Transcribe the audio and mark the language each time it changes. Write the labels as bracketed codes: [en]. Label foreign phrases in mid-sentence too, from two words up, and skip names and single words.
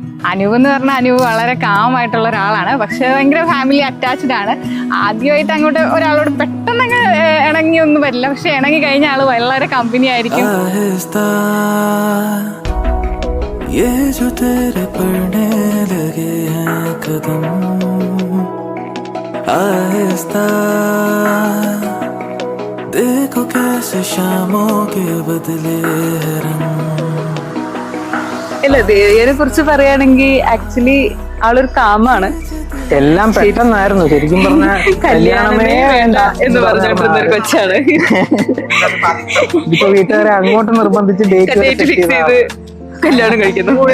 [ml] അനൂപ് എന്ന് പറഞ്ഞാൽ അനൂപ് വളരെ കാമായിട്ടുള്ള ഒരാളാണ്, പക്ഷെ ഭയങ്കര [en] family attached [ml] ആണ്. ആദ്യമായിട്ട് അങ്ങോട്ട് ഒരാളോട് പെട്ടെന്ന് അങ്ങ് ഇണങ്ങി ഒന്നും വരില്ല, പക്ഷെ ഇണങ്ങി കഴിഞ്ഞ ആള് വളരെ കമ്പനി ആയിരിക്കും. [hi] ये जो तेरे पड़ने लगे हैं कदम आहिस्ता देखो कैसे शामों के बदले रंग. [ml] ഇല്ല, ദേവിയെ കുറിച്ച് പറയുകയാണെങ്കിൽ ആക്ച്വലി ആളൊരു കാമാണ്. എല്ലാം പെട്ടെന്നായിരുന്നു ശരിക്കും പറഞ്ഞാൽ. കല്യാണമേ വേണ്ട എന്ന് പറഞ്ഞിട്ടുള്ള ഒരു കൊച്ചാണ്. ഇപ്പൊ വീട്ടുകാരെ അങ്ങോട്ട് നിർബന്ധിച്ച് ഡേറ്റ് ഫിക്സ് ചെയ്ത് കല്യാണം കഴിക്കുന്നു.